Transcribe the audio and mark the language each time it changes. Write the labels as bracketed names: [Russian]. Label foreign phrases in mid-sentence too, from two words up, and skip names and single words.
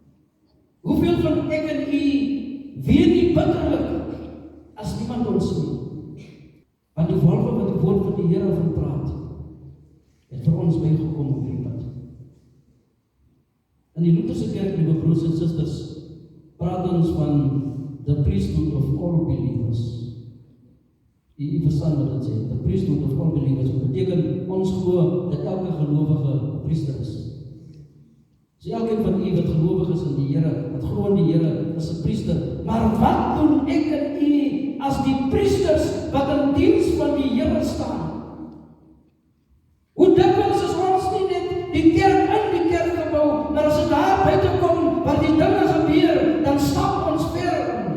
[Afrikaans] Hoeveel van ek en u weet nie bitterlik as niemand ons nie. Want die wolke wat die woord van die Here van praat, het vir ons bygekom op die pad. In die Lutherse kerk, liewe broers en susters, praat ons van [English] the priesthood of all believers. [Afrikaans] Die verstaan wat dit sê, [English] the priesthood of all believers, [Afrikaans] wat beteken ons glo dat elke gelowige priester is. So elkeen van u wat gelowig is in die Here, wat glo in die Here, is 'n priester. Maar wat doen ek en u as die priesters wat in diens van die Here staan? Hoe dikwels is ons nie net die kerk in die kerkgebou, maar as dit daar buite kom, waar die dinge gebeur, dan stap ons ver om.